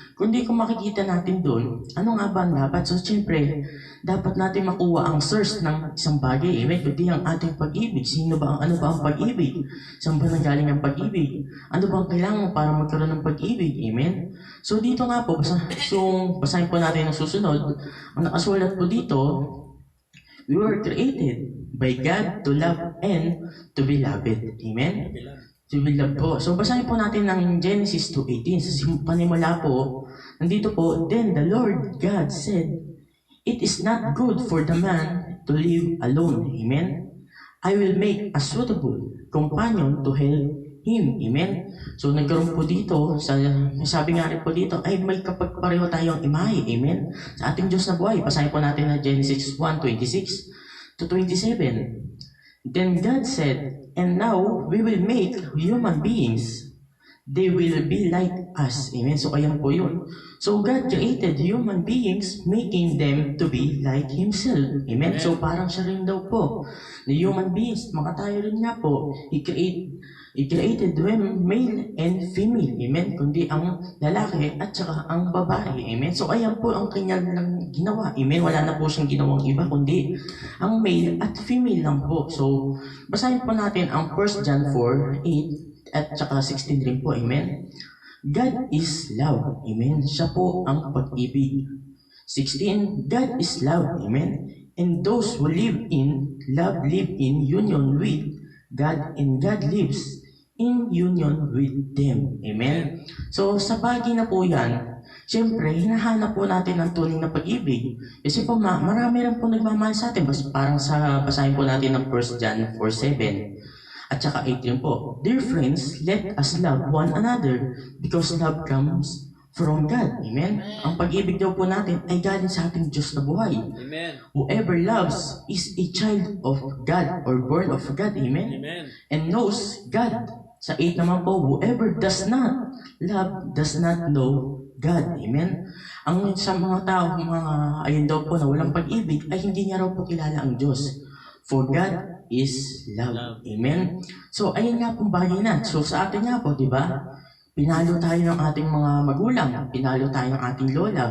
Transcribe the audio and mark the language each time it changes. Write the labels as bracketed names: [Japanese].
[Filipino] Kundi kung makikita natin doon, ano nga ba ang dapat? So siyempre, dapat natin makuha ang source ng isang bagay, amen? Kundi ang ating pag-ibig. Ano ba ang pag-ibig? Saan ba nanggaling ang pag-ibig? Ano ba ang kailangan para magkaroon ng pag-ibig, amen? So dito nga po, basahin po natin ang susunod. Ang nakasulat po dito, [English] we were created by God to love and to be loved. Amen? To be loved po. [Filipino] So basahin po natin ng Genesis 2:18. Sa panimula po, nandito po, [English] then the Lord God said, it is not good for the man to live alone. Amen? I will make a suitable companion to help him. [Filipino] Amen? So nagkaroon po dito, sabi nga rin po dito, ay may kapagpareho tayong imahe. Amen? Sa ating Diyos na buhay, basahin po natin na Genesis 1:26 to 27. [English] Then God said, and now we will make human beings. They will be like us. Amen? [Filipino] So ayan po yun. [English] So God created human beings, making them to be like Himself. Amen? [Filipino] So parang siya rin daw po. [English] The human beings, [Filipino] mga tayo rin nga po, [English] He created them male and female. [Filipino] Amen? Kundi ang lalaki at saka ang babae. Amen? So ayan po ang kanya lang ginawa. Amen? Wala na po siyang ginawang iba, kundi ang male at female lang po. So basahin po natin ang 1 John 4:8 at saka 16 rin po. Amen? [English] God is love. [Filipino] Amen? Siya po ang pag-ibig. [English] 16, God is love. Amen? And those who live in love live in union with God, and God lives in union with them. Amen? [Filipino] So, sa bagay na po yan, siyempre, hinahanap po natin ang tunay na pag-ibig. Kasi po, marami rin po nagmamahal sa atin. Parang basahin po natin ng 1 John 4:7. At saka 18 po, [English] dear friends, let us love one another because love comes from God. Amen? [Filipino] Ang pag-ibig daw po natin ay galing sa ating Diyos na buhay. Amen. [English] Whoever loves is a child of God or born of God. Amen? Amen. And knows God. [Filipino] Sa 8 naman po, [English] whoever does not love does not know God. Amen? [Filipino] Ang sa mga tao, ayun daw po na walang pag-ibig, ay hindi niya raw po kilala ang Diyos. [English] For God is love. [Filipino] Amen? So, ayun nga pong bagay na. So, sa atin nga po, di ba? Pinalo tayo ng ating mga magulang. Pinalo tayo ng ating lola.